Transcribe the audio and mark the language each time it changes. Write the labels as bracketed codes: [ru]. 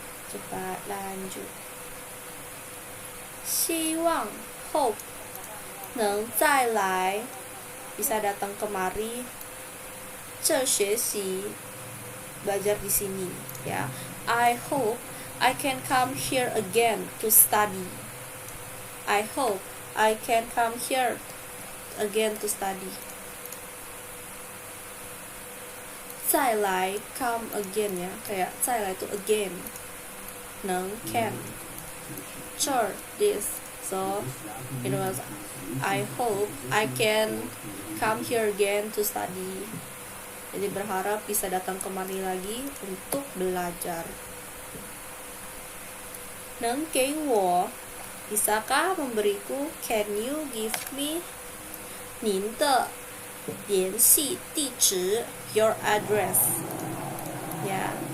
[id] Coba lanjut. [zh] 希望 [en] hope [zh] 能再来 [id] bisa datang kemari. [zh] 这学习 [id] belajar di sini ya. [en] I hope I can come here again to study. I hope I can come here again to study. [zh] 再来 [en] come again [id] ya, kayak 再来 itu [en] again. [zh] 能 [en] can [zh] 这 [en] this, so it was I hope I can come here again to study. [id] Jadi berharap bisa datang kemari lagi untuk belajar. [zh] 能给我 [id] bisakah memberiku, [en] can you give me [zh] 您的联系地址 [en] your address ya.